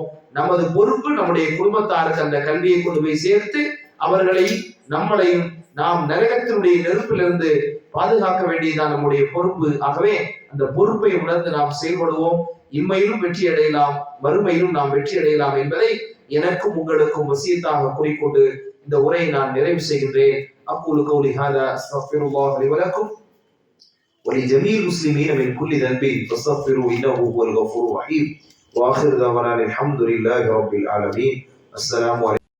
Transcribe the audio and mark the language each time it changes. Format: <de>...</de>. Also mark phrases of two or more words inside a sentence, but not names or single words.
<ta>நமது பொறுப்பு நம்முடைய குடும்பத்தாருக்கு அந்த கல்வியை கொண்டு போய் சேர்த்து அவர்களை நம்மளையும் நாம் நரகத்தினுடைய நெருப்பிலிருந்து பாதுகாக்க வேண்டியதுதான் நம்முடைய பொறுப்பு. ஆகவே அந்த பொறுப்பை உணர்ந்து நாம் செயல்படுவோம். இம்மையிலும் வெற்றி அடையலாம், மறுமையிலும் நாம் வெற்றி அடையலாம் என்பதை எனக்கும் உங்களுக்கும் வசியத்தாக கூறிக்கொண்டு இந்த உரையை நான் நிறைவு செய்கின்றேன்.</ta> <ar>أقول قولي هذا أستغفر الله لي ولكم ولجميع المسلمين من كل ذنب فاستغفروا انه هو الغفور الرحيم واخر دعوانا الحمد لله رب العالمين. السلام عليكم.</ar>